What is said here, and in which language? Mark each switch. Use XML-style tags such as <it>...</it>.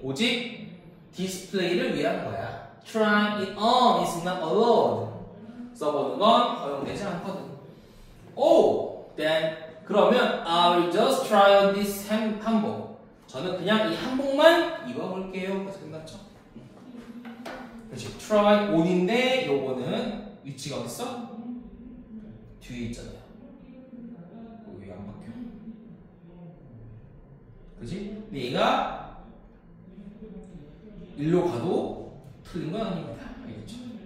<ko>오직 디스플레이를 위한 거야.</ko> <en>Try it on is not allowed.</en> <ko>써보는 건 허용되지 않거든.</ko> <en>Oh, then</en> <ko>그러면</ko> <en>I will just try on this 한복.</en> <ko>저는 그냥 이 한복만 입어볼게요. 그래서 끝났죠. 그렇지. try on인데 요거는 위치가 어딨어? 뒤에 있잖아요. 왜 안 바뀌어? 그렇지? 근데 얘가 일로 가도 틀린 건 아닙니다. 알겠죠?</ko>